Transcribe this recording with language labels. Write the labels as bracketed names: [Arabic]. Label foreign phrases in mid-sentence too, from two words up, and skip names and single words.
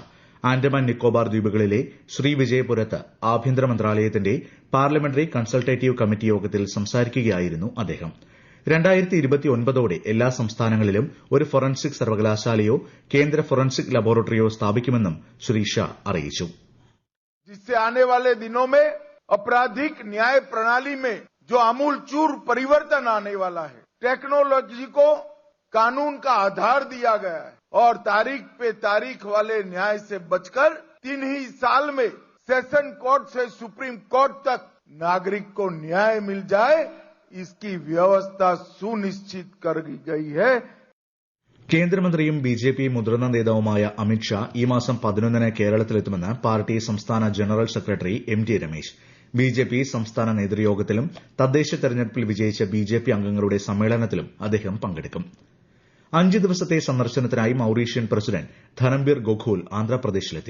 [Malayalam] ആൻഡമാൻ നിക്കോബാർ ദ്വീപുകളിലെ ശ്രീവിജയപുരത്ത് ആഭ്യന്തര മന്ത്രാലയത്തിന്റെ പാർലമെന്ററി കൺസൾട്ടേറ്റീവ് കമ്മിറ്റി യോഗത്തിൽ സംസാരിക്കുകയായിരുന്നു അദ്ദേഹം. 2029ഓടെ എല്ലാ സംസ്ഥാനങ്ങളിലും ഒരു ഫോറൻസിക് സർവകലാശാലയോ കേന്ദ്ര ഫോറൻസിക് ലബോറട്ടറിയോ സ്ഥാപിക്കുമെന്നും ശ്രീ ഷാ അറിയിച്ചു. [Hindi] जिससे आने वाले दिनों में आपराधिक न्याय प्रणाली में जो आमूलचूल परिवर्तन आने वाला है, टेक्नोलॉजी को कानून का आधार दिया गया है और तारीख पे तारीख वाले न्याय से बचकर 3 ही साल में सेशन कोर्ट से सुप्रीम कोर्ट तक नागरिक को न्याय मिल जाए, इसकी व्यवस्था सुनिश्चित कर गई है. [Malayalam] കേന്ദ്രമന്ത്രിയും ബിജെപി മുതിർന്ന നേതാവുമായ അമിത്ഷാ ഈ മാസം 11-ന് കേരളത്തിലെത്തുമെന്ന് പാർട്ടി സംസ്ഥാന ജനറൽ സെക്രട്ടറി എം.ടി. രമേശ്. ബിജെപി സംസ്ഥാന നേതൃയോഗത്തിലും തദ്ദേശ തെരഞ്ഞെടുപ്പിൽ വിജയിച്ച ബിജെപി അംഗങ്ങളുടെ സമ്മേളനത്തിലും അദ്ദേഹം പങ്കെടുക്കും. 5 ദിവസത്തെ സന്ദർശനത്തിനായി മൌറീഷ്യൻ പ്രസിഡന്റ് ധനംബീർ ഗോഖൂൽ ആന്ധ്രാപ്രദേശിലെത്തി.